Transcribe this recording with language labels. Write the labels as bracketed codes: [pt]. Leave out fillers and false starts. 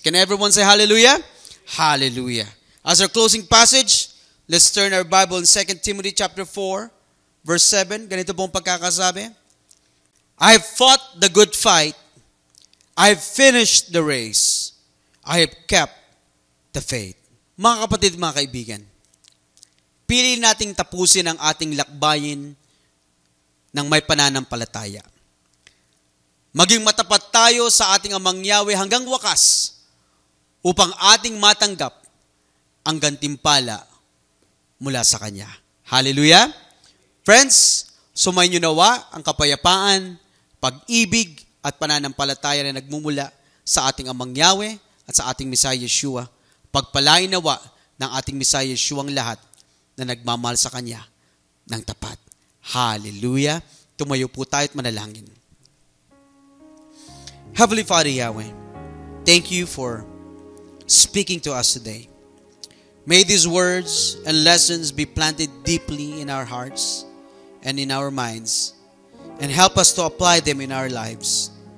[en] Can everyone say hallelujah? Hallelujah. As our closing passage, let's turn our Bible in 2 Timothy chapter 4, verse 7. [tl] Ganito pong pagkakasabi. [en] I have fought the good fight. I have finished the race. I have kept the faith. [tl] Mga kapatid, mga kaibigan, pili nating tapusin ang ating lakbayin ng may pananampalataya. Maging matapat tayo sa ating Amang Yahweh hanggang wakas upang ating matanggap ang gantimpala mula sa Kanya. Hallelujah! Friends, sumayin niyo nawa ang kapayapaan, pag-ibig at pananampalataya na nagmumula sa ating Amang Yahweh at sa ating Messiah Yeshua. Pagpalain nawa ng ating Messiah Yeshua ang lahat na nagmamahal sa Kanya ng tapat. Hallelujah! Tumayo po tayo at manalangin. [en] Heavenly Father Yahweh, thank you for speaking to us today. May these words and lessons be planted deeply in our hearts and in our minds, and help us to apply them in our lives.